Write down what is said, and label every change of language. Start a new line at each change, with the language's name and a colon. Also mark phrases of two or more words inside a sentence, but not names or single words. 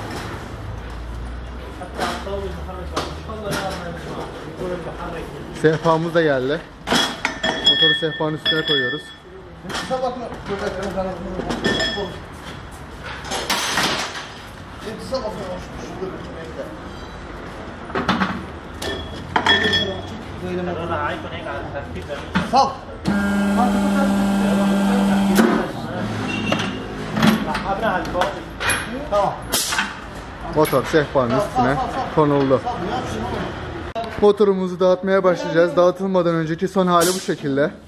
Turkish: Hatta aptal bir muhabbet var. İnşallah yardım böyle bir muhabbet. Sehpamız da geldi. Motoru sehpanın üstüne koyuyoruz. Lifte bakma. Göbeklerin kanatını. Lifte bakma. Şu göbeklerin.
Arabic: انا عايزكم هيك على الترتيب ده.
Turkish: Sal. Tamam. Motor sehpanın üstüne konuldu. Motorumuzu dağıtmaya başlayacağız. Dağıtılmadan önceki son hali bu şekilde.